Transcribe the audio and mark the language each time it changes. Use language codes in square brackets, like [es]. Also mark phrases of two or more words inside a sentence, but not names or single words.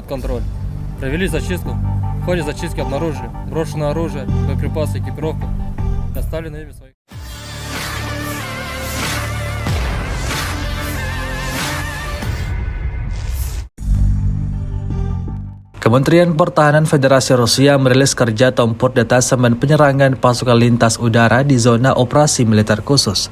[ru] контроль. Провели зачистку. В ходе зачистки обнаружили брошенное оружие, боеприпасы, экипировку. Доставили на имя своих. [id] Kementerian Pertahanan Federasi Rusia merilis kerja tempur detasemen penyerangan pasukan lintas udara di zona operasi militer khusus.